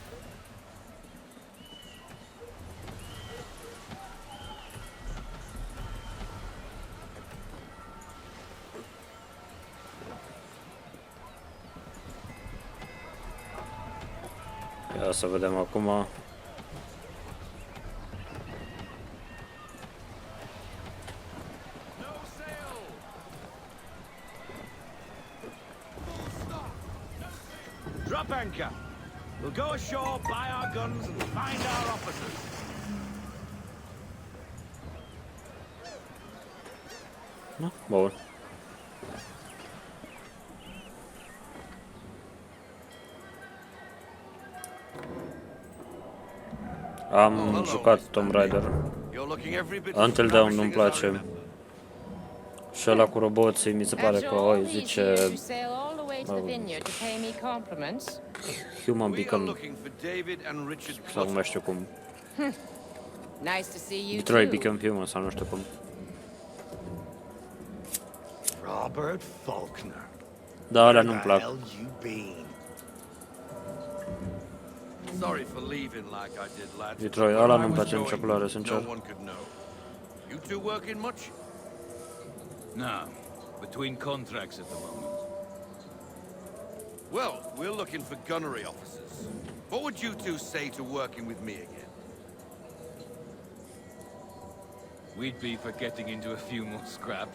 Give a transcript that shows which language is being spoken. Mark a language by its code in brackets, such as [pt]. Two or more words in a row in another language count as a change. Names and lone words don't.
[ro] Ia să vedem acum. [en] Drop anchor. We'll go ashore, buy our guns, and find our officers. [ro] Da, bun. Am jucat Tomb Raider. [en] You're looking every bit [ro] Until [en] as [ro] Dawn nu-mi [en] ravishing as I [ro] place. [en] remember. [ro] Și ăla cu roboții mi se pare că oi zice Human [en] We are [ro] Beacon [en] looking for David and Richard [ro] sau nu mai [en] Clutter. [ro] știu cum. [en] Nice to see you [ro] Detroit [en] too. [ro] Become Human sau nu știu cum. [en] Robert Faulkner. [ro] Da, alea nu-mi plac. [en] Hell you been? Sorry for leaving like I did, lads. [ro] Detroit, [en] Where [ro] ăla [en] I [ro] nu-mi [en] was [ro] place [en] going, [ro] nicio culoare, sincer. [en] No one could know. You two working much? No, between contracts at the moment. Well, we're looking for gunnery officers. What would you two say to working with me again? We'd be for getting into a few more scraps.